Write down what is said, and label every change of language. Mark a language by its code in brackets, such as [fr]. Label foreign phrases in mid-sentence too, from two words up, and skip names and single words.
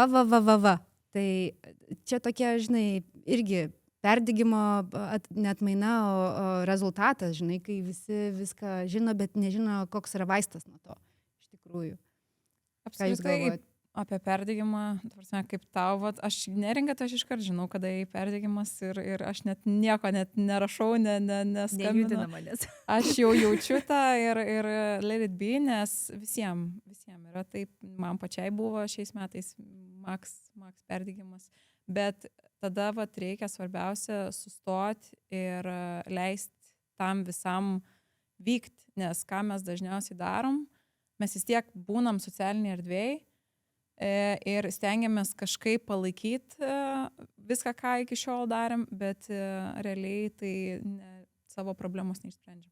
[lt] Tai čia tokia, žinai, irgi perdegimo neatmaina, o rezultatas, žinai, kai visi viską žino, bet nežino, koks yra vaistas nuo to, iš tikrųjų. Ką jūs galvojate? Apie perdegimą, kaip tau, aš neringa, tai aš iškart žinau, kada perdegimas ir aš net nieko nerašau, neskambinu. Aš jau jaučiu tą ir [en] let it be, [lt] nes visiems yra taip, man pačiai buvo šiais metais max perdegimas, bet tada reikia svarbiausia sustoti ir leisti tam visam vykti, nes ką mes dažniausiai darom, mes vis tiek būnam socialiniai erdvėjai, ir stengiamės kažkaip palaikyti viską, ką iki šiol darėm, bet realiai tai savo problemos neišsprendžiam.